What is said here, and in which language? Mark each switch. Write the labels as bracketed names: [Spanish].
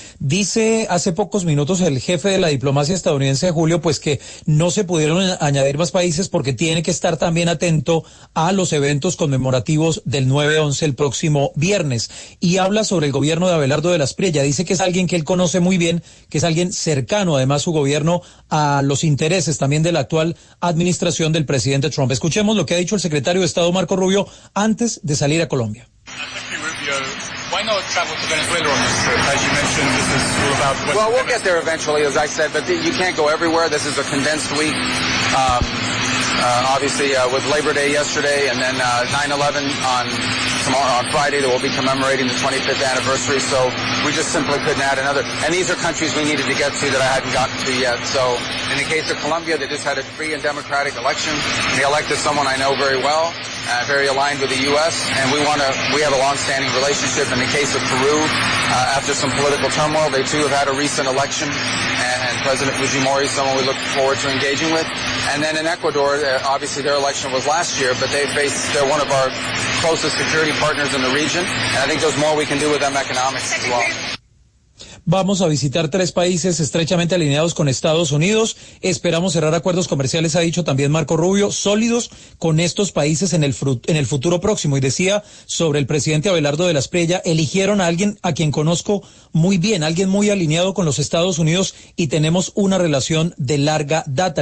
[Spanish] Dice hace pocos minutos el jefe de la diplomacia estadounidense, Julio, pues que no se pudieron añadir más países porque tiene que estar también atento a los eventos conmemorativos del 9-11 el próximo viernes. Y habla sobre el gobierno de Abelardo de la Espriella. Dice que es alguien que él conoce muy bien, que es alguien cercano, además, su gobierno, a los intereses también de la actual administración del presidente Trump. Escuchemos lo que ha dicho el secretario de Estado Marco Rubio antes de salir a Colombia. [English] Why not travel to Venezuela on this trip? As you mentioned, this is all about Western. Well, we'll get there eventually, as I said, but you can't go everywhere. This is a condensed week. Obviously, with Labor Day yesterday and then 9/11 on tomorrow, on Friday, that we'll be commemorating the 25th anniversary. So we just simply couldn't add another. And these are countries we needed to get to that I hadn't gotten to yet. So in the case of Colombia, they just had a free and democratic election. They elected someone I know very well, very aligned with the U.S. And we have a longstanding relationship. In the case of Peru, after some political turmoil, they too have had a recent election. And President Fujimori is someone we look forward to engaging with. And then in Ecuador, obviously their election was last year, but they're one of our closest security partners in the region. And I think there's more we can do with them economics as well. [Spanish] Vamos a visitar tres países estrechamente alineados con Estados Unidos. Esperamos cerrar acuerdos comerciales, ha dicho también Marco Rubio, sólidos con estos países en el futuro próximo. Y decía sobre el presidente Abelardo de la Espriella, eligieron a alguien a quien conozco muy bien, alguien muy alineado con los Estados Unidos, y tenemos una relación de larga data.